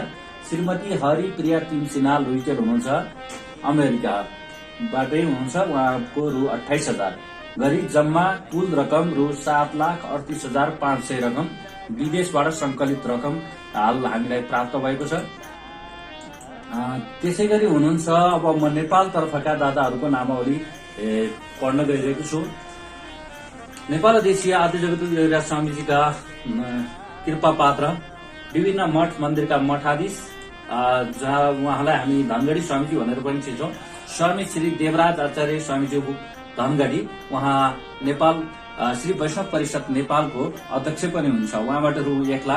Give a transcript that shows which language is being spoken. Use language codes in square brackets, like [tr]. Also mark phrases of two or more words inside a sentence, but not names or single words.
[ne] श्रीमती हरिप्रिया तिमसिना लुइटेल हुनुहुन्छ अमेरिकाबाटै हुनुहुन्छ, उहाँको रु 28,000 गरी जम्मा कुल रकम रु 7,38,500 रकम विदेशबाट संकलित रकम हाल हामीलाई प्राप्त भएको छ। त्यसै गरी हुनुहुन्छ अब म नेपाल तर्फका दादाहरूको नामावली पढ्न गइरहेको छु। नेपाल देशीय आदि जगद्गुरु योगीराज स्वामीजीका कृपा पात्र विभिन्न मठ मन्दिरका मठाधीश, जहाँ उहाँलाई हामी धनगढ़ी स्वामीजी भनेर पनि चिन्छौँ। स्वामी श्री देवराज आचार्य स्वामीजी धनगढ़ी, उहाँ नेपाल श्री वैष्णव परिषद नेपालको अध्यक्ष पनि हुनुहुन्छ, उहाँबाट रु 1,00,000।